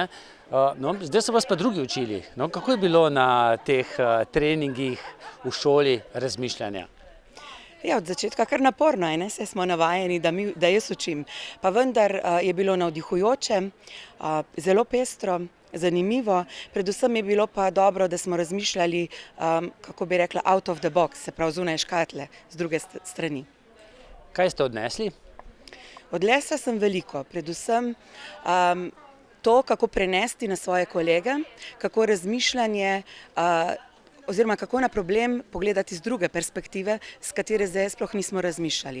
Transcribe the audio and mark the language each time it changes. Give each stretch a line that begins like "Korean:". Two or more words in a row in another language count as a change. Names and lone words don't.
Slovenian: No, zdaj so vas pa drugi učili. No, kako je bilo na teh treningih v šoli razmišljanja? Ja, od začetka kar naporno, saj smo navajeni, da jaz učim. Pa vendar je bilo navdihujoče, zelo pestro, zanimivo. Predvsem je bilo pa dobro, da smo razmišljali, kako bi rekla,
English: out of the box,
Slovenian: se pravi zunaj škatle, z druge strani. Kaj ste odnesli? Odnesla sem veliko, predvsem to, kako prenesti na svoje kolege, kako razmišljanje oziroma kako na problem pogledati z druge perspektive, s katere zdaj sploh nismo razmišljali.